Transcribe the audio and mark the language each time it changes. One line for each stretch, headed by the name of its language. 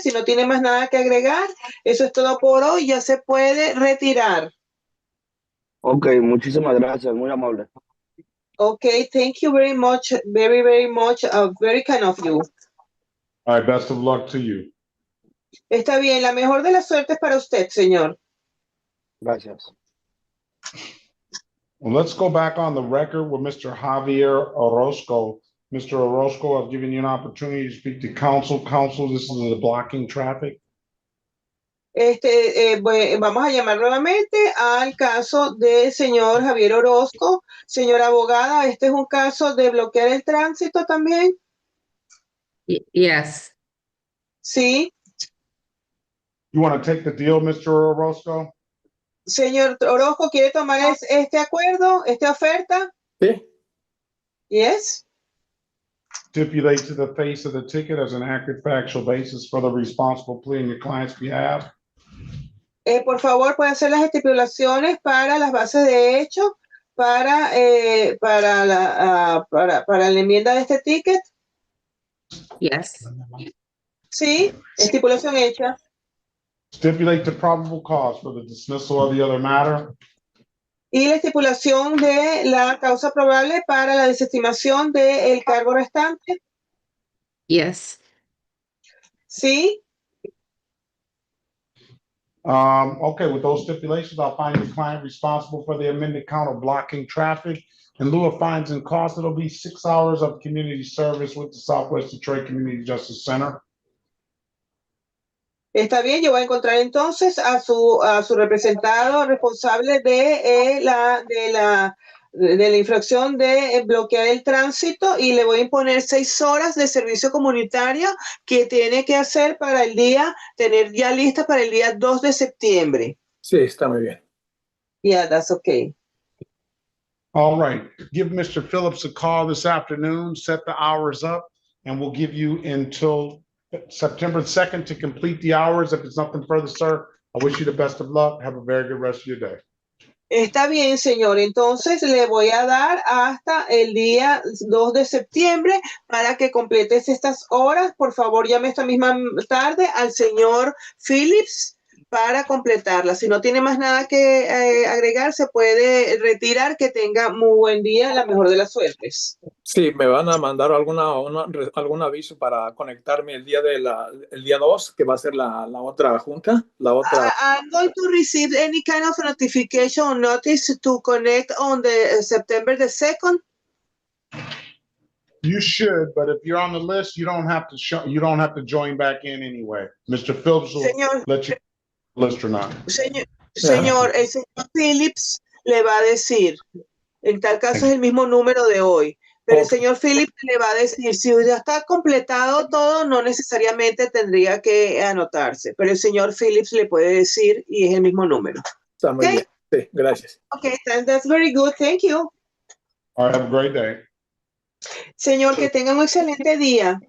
Spanish: Si no tiene más nada que agregar, eso es todo por hoy. Ya se puede retirar. Ok, muchísimas gracias, muy amable.
English: Okay, thank you very much. Very, very much. Very kind of you. All right, best of luck to you.
Spanish: Está bien. La mejor de las suertes para usted, señor. Gracias.
English: Well, let's go back on the record with Mr. Javier Orozco. Mr. Orozco, I've given you an opportunity to speak to counsel. Counsel, this is the blocking traffic.
Spanish: Vamos a llamar nuevamente al caso del señor Javier Orozco. Señora abogada, este es un caso de bloquear el tránsito también.
English: Yes.
Spanish: Sí.
English: You want to take the deal, Mr. Orozco?
Spanish: Señor Orozco, ¿quiere tomar este acuerdo, esta oferta? Sí.
English: Yes. Stipulate to the face of the ticket as an accurate factual basis for the responsible plea in your client's behalf.
Spanish: Por favor, puede hacer las estipulaciones para las bases de hecho para la enmienda de este ticket.
English: Yes.
Spanish: Sí, estipulación hecha.
English: Stipulate the probable cause for the dismissal of the other matter.
Spanish: Y la estipulación de la causa probable para la desestimación del cargo restante.
English: Yes.
Spanish: Sí.
English: Okay, with those stipulations, I'll find the client responsible for the amended count of blocking traffic. In lieu of fines and costs, it'll be 6 hours of community service with the Southwest Detroit Community Justice Center.
Spanish: Está bien, yo voy a encontrar entonces a su representado responsable de la infracción de bloquear el tránsito y le voy a imponer 6 horas de servicio comunitario que tiene que hacer para el día, tener ya lista para el día 2 de septiembre. Sí, está muy bien.
English: Yeah, that's okay. All right, give Mr. Phillips a call this afternoon, set the hours up, and we'll give you until September 2nd to complete the hours. If it's nothing further, sir, I wish you the best of luck. Have a very good rest of your day.
Spanish: Está bien, señor. Entonces le voy a dar hasta el día 2 de septiembre para que completes estas horas. Por favor, llame esta misma tarde al señor Phillips para completarla. Si no tiene más nada que agregar, se puede retirar. Que tenga muy buen día, la mejor de las suertes. Sí, me van a mandar algún aviso para conectarme el día 2, que va a ser la otra junta, la otra.
English: I'm going to receive any kind of notification or notice to connect on the September the 2nd. You should, but if you're on the list, you don't have to show, you don't have to join back in anyway. Mr. Phillips will
Spanish: Señor,
English: let you list or not.
Spanish: señor, el señor Phillips le va a decir, en tal caso es el mismo número de hoy, pero el señor Phillips le va a decir, si ya está completado todo, no necesariamente tendría que anotarse, pero el señor Phillips le puede decir y es el mismo número. Está muy bien. Sí, gracias.
English: Okay, that's very good, thank you. All right, have a great day.
Spanish: Señor, que tenga un excelente día.